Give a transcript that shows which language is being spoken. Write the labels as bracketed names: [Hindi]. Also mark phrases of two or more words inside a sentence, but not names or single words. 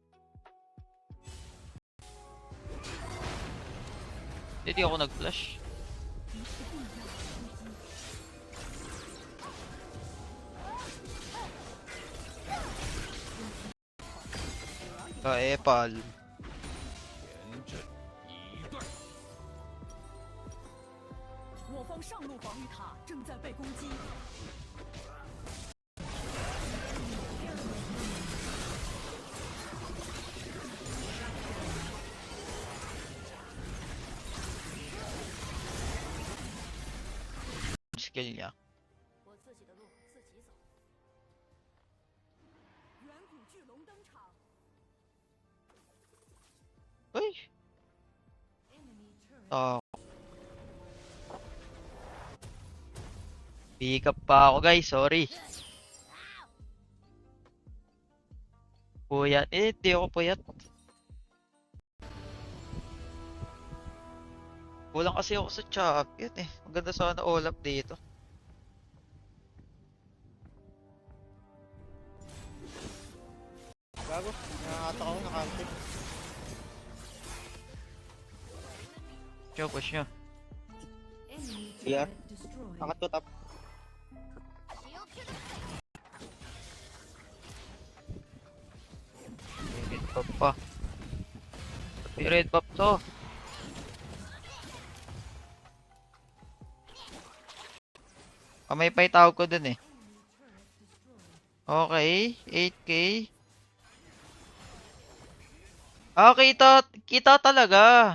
[Filipino] Hindi ako nag-flash. Epal. [Chinese] 我方上路防御塔正在被攻击。 [Filipino] Skill niya. [Chinese] 我自己的路自己走。远古巨龙登场， [Filipino] Uy! Oh. [English] Pick up [Filipino] pa ako guys, sorry. Puyat. Di ako puyat. Kulang kasi ako sa champion eh. Maganda sana Olaf dito. Gago, nakakata ko, nakakantip. Push nyo. Yeah. Angat ko top. [English] Shield to the Red buff [Filipino] pa. Pati [English] red buff [Filipino] to. May pa itawag ko dun eh. Okay, 8k. Ah, kita talaga.